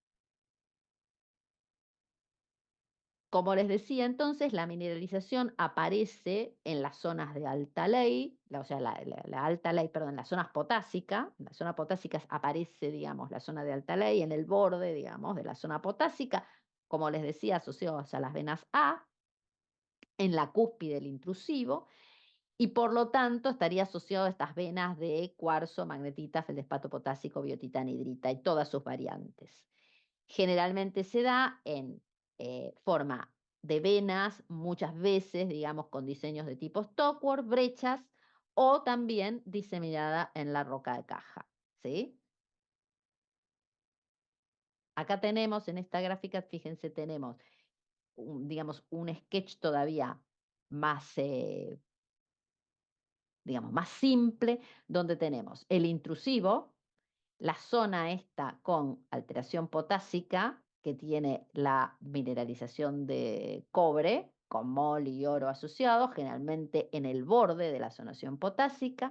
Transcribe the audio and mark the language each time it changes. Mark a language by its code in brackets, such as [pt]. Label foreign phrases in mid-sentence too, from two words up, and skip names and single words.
[es] Como les decía entonces, la mineralización aparece en las zonas de alta ley, o sea, la alta ley, perdón, en las zonas potásicas. En las zonas potásicas aparece, digamos, la zona de alta ley en el borde, digamos, de la zona potásica, como les decía, asociados a las venas A, en la cúspide del intrusivo, y por lo tanto estaría asociado a estas venas de cuarzo, magnetita, feldespato potásico, biotita, anhidrita y todas sus variantes. Generalmente se da en forma de venas, muchas veces, digamos, con diseños de tipo Stockworth, brechas, o también diseminada en la roca de caja, ¿sí? Acá tenemos, en esta gráfica, fíjense, tenemos, digamos, un sketch todavía más, digamos, más simple, donde tenemos el intrusivo, la zona esta con alteración potásica, que tiene la mineralización de cobre, con mol y oro asociados, generalmente en el borde de la zonación potásica.